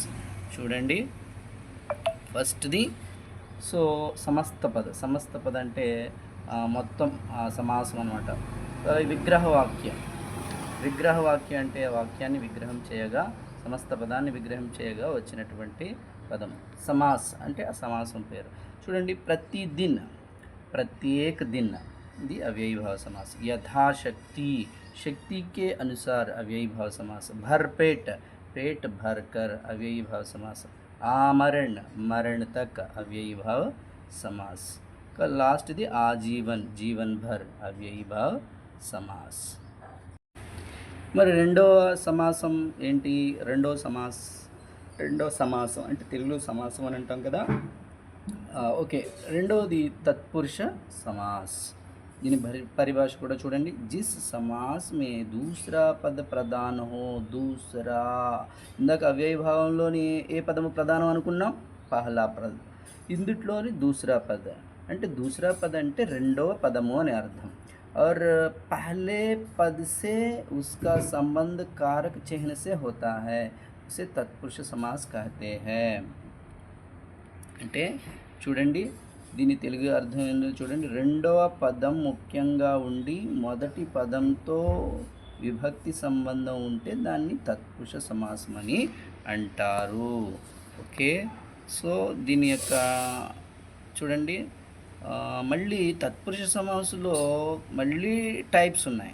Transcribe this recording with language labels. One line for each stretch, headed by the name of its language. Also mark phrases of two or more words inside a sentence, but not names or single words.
Telugu: చూడండి, ఫస్ట్ది సో సమస్త పద అంటే మొత్తం సమాసం అనమాట. విగ్రహవాక్యం అంటే వాక్యాన్ని విగ్రహం చేయగా, సమస్త పదాన్ని విగ్రహం చేయగా వచ్చినటువంటి పదం. సమాస్ అంటే ఆ సమాసం పేరు. చూడండి,
Hindi: ప్రతిదిన్, प्रत्येक दिन,
Telugu: ఇది అవ్యయీభావ సమాస్.
Hindi: యథాశక్తి, శక్తి के अनुसार अव्ययीभाव समास. भरपेट, पेट भर कर अव्ययीभाव समास. आमरण, मरण तक अव्ययीभाव समास. लास्ट ది ఆజీవన్, जीवन भर अव्ययीभाव समास.
Telugu: మరి రెండో సమాసం ఏంటి? రెండో సమాసం అంటే తెలుగులో సమాసం అని అంటాం కదా. ఓకే, రెండవది తత్పురుష సమాస్. దీని పరిభాష కూడా చూడండి,
Hindi: जिस समास में दूसरा पद प्रधान हो.
Telugu: దూసరా, ఇందాక అవ్యయీభావంలోని ఏ పదము ప్రధానం అనుకున్నాం?
Hindi: पहला पद.
Telugu: ఇందుట్లోని
Hindi: दूसरा पद
Telugu: అంటే
Hindi: दूसरा पद
Telugu: అంటే రెండవ పదము అని అర్థం.
Hindi: और पहले पद से उसका संबंध कारक चिन्ह से होता है, उसे तत्पुरुष समास कहते हैं.
Telugu: అంటే చూడండి, దీని తెలుగు అర్థం ఏంటో చూడండి. రెండవ పదం ముఖ్యంగా ఉండి మొదటి పదంతో విభక్తి సంబంధం ఉంటే దాన్ని తత్పురుష సమాసం అని అంటారు. ఓకే, సో దీని యొక్క చూడండి, మళ్ళీ తత్పురుష సమాసంలో మళ్ళీ టైప్స్ ఉన్నాయి.